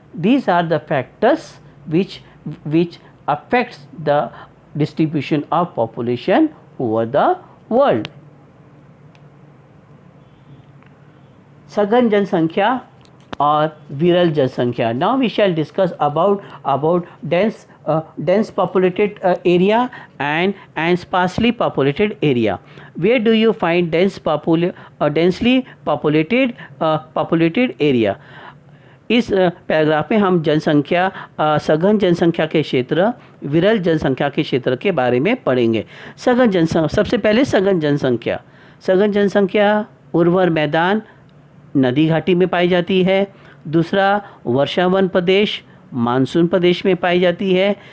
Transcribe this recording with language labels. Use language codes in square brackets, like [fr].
[en] These are the factors which affects the distribution of population over the world. [hi] सघन जनसंख्या और विरल जनसंख्या. [en] Now we shall discuss about dense populated area and sparsely populated area. Where do you find densely populated area? [hi] इस paragraph में हम सघन जनसंख्या के क्षेत्र, विरल जनसंख्या के क्षेत्र के बारे में पढ़ेंगे. सबसे पहले सघन जनसंख्या उर्वर मैदान, नदी घाटी में पाई जाती है. दूसरा वर्षावन प्रदेश, मानसून प्रदेश में पाई जाती है.